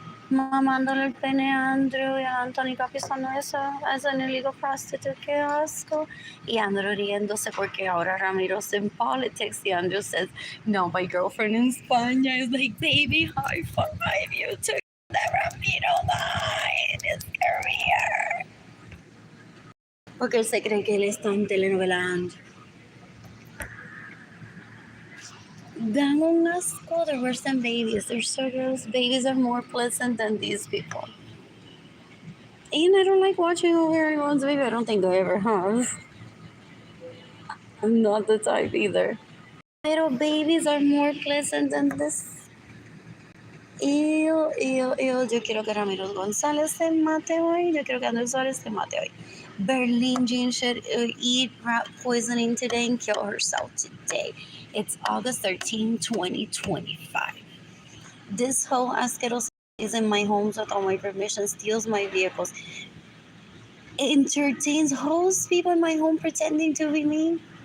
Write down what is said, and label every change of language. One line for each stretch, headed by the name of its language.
Spanish: Mamándole el pene a Andrew y a Anthony Capistano
English: as an illegal prostitute.
Spanish: Qué asco. Y Andrew riéndose porque ahora Ramiro's
English: in politics. Y Andrew says, no, my girlfriend in España is like, baby, high five. You took the Ramiro line. His career.
Spanish: Porque él se cree que él está en telenovelando. Dan un asco.
English: They're worse than babies. They're so gross. Babies are more pleasant than these people. And I don't like watching over anyone's baby. I don't think I ever have. I'm not the type either. Little babies are more pleasant than this. Ew.
Spanish: Yo quiero que Ramiro González se mate hoy. Yo quiero que Andrés Suárez se mate hoy.
English: Berlin Jean should eat rat poisoning today and kill herself today. It's August 13, 2025. This whole asqueroso is in my homes without my permission, steals my vehicles, entertains hosts people in my home pretending to be me.